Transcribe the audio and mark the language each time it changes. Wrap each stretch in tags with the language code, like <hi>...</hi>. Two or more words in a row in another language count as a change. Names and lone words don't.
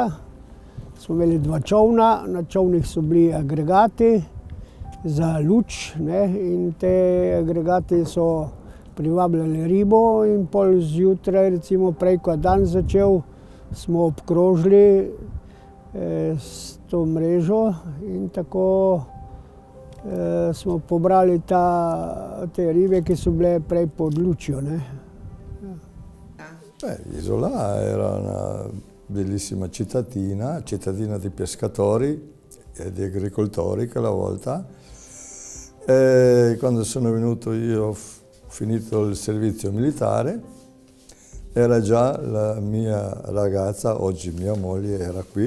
<sl>Smo imeli 2 čolna, na čolnih so bili agregati za luč, ne, in te agregati so privabljali ribo in pol zjutraj, recimo prej, ko je dan začel, smo obkrožili s to mrežo in tako smo pobrali te ribe,</sl> <it>che sono</it> <sl>bile prej pod lučjo, ne.</sl> <it>Isola era una bellissima cittadina di pescatori e di agricoltori quella volta. E quando sono venuto io, ho finito il servizio militare, era già la mia ragazza, oggi mia moglie, era qui.</it>